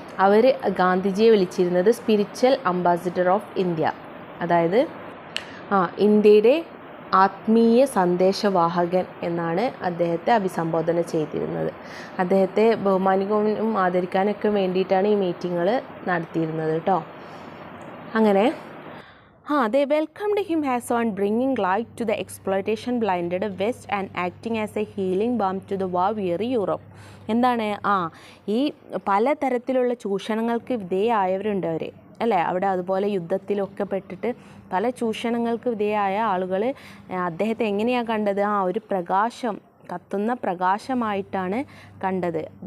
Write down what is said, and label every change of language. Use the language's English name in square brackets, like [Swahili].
[Malayalam] അവർ ഗാന്ധിജിയെ വിളിച്ചിരുന്നത് [English] spiritual ambassador of India, [Malayalam] അതായത് ഇന്ത്യയുടെ ആത്മീയ സന്ദേശവാഹകൻ എന്നാണ് അദ്ദേഹത്തെ അഭിസംബോധന ചെയ്തിരുന്നത്. അദ്ദേഹത്തെ ബഹുമാനിക്കാനും ആദരിക്കാനൊക്കെ വേണ്ടിയിട്ടാണ് ഈ മീറ്റിങ്ങുകൾ നടത്തിയിരുന്നത് കേട്ടോ. അങ്ങനെ [English] they welcomed him as one bringing light to the exploitation blinded West and acting as a healing balm to the war-weary Europe. [Malayalam] എന്താണ് ഈ പലതരത്തിലുള്ള ചൂഷണങ്ങൾക്ക് വിധേയമായവരുണ്ട് അവർ, അല്ലേ? അവിടെ അതുപോലെ യുദ്ധത്തിലൊക്കെ പെട്ടിട്ട് പല ചൂഷണങ്ങൾക്ക് വിധേയമായ ആളുകൾ അദ്ദേഹത്തെ എങ്ങനെയാണ് കണ്ടത്? ഒരു പ്രകാശം, കത്തുന്ന പ്രകാശമായിട്ടാണ് കണ്ടത്.